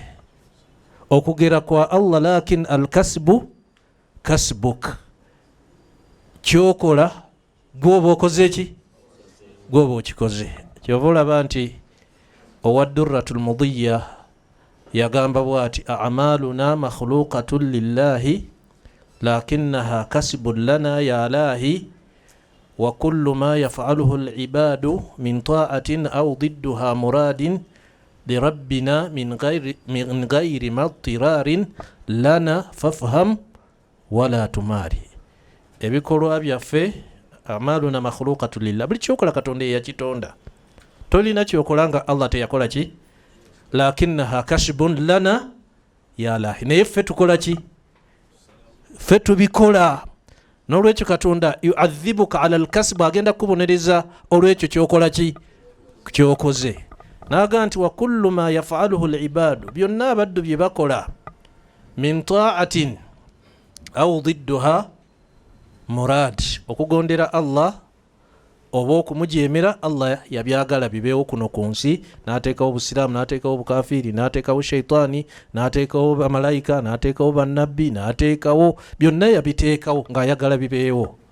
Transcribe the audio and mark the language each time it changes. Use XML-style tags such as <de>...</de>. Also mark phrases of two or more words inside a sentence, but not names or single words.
<lg>Okugera kwa Allah</lg> <ar>لكن الكسب كسبك.</ar> <lg>Kyokola gwoba okoze eki? Gwoba okikoze. Kyova olaba nti owa Durratul Mudiyya yagamba bwati</lg> <ar>أعمالنا مخلوقة لله لكنها كسب لنا يا لاهي وكل ما يفعله العباد من طاعة أو ضدها مراد لربنا من غير اضطرار لنا فافهم ولا تمار.</ar> <lg>Ebikolwa byaffe</lg> <ar>أعمالنا مخلوقة لله.</ar> <lg>Buli kyokola Katonda yakitonda. Tolina kyokola nga Allah teyakola ki?</lg> <ar>لكنها كسب لنا يا لاهي.</ar> <lg>Naye ffe tukola ki? Ffe tubikola. N'olwekyo Katonda</lg> <ar>يعذبك على الكسب,</ar> <lg>agenda kubonereza olwekyo kyokola ki? Kyokoze. Naga nti</lg> <ar>وكل ما يفعله العباد,</ar> <lg>byonna abaddu bye bakola</lg> <ar>من طاعة أو ضدها مراد,</ar> <lg>okugondera Allah oba okumujemera Allah yabyagala bibeewo kuno ku nsi. N'ateekawo obusiraamu, n'ateekawo obukafiri, n'ateekawo shaitaani, n'ateekawo bamalayika, n'ateekawo bannabbi, n'ateekawo byonna yabiteekawo ng'ayagala bibeewo.</lg>